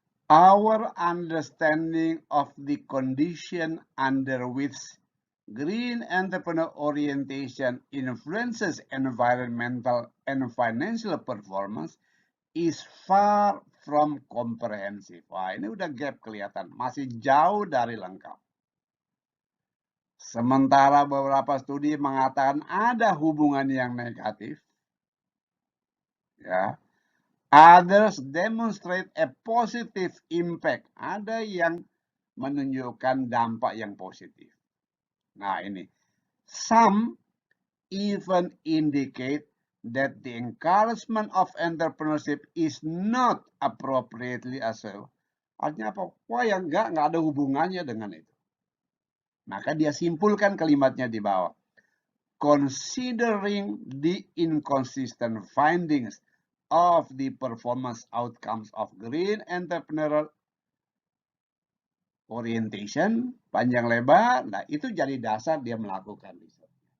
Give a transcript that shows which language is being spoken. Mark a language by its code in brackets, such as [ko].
[en] Our understanding of the condition under which green entrepreneur orientation influences environmental and financial performance is far from comprehensive. [id] Wah, ini udah gap kelihatan, masih jauh dari lengkap. Sementara beberapa studi mengatakan ada hubungan yang negatif, ya. [en] Others demonstrate a positive impact. [id] Ada yang menunjukkan dampak yang positif. Nah, ini. [en] Some even indicate that the encouragement of entrepreneurship is not appropriately assessed. [id] Artinya apa? Wah, yang enggak ada hubungannya dengan itu. Maka dia simpulkan kalimatnya di bawah. [en] Considering the inconsistent findings of the performance outcomes of green entrepreneurial orientation, [id] panjang lebar, nah itu jadi dasar dia melakukan riset.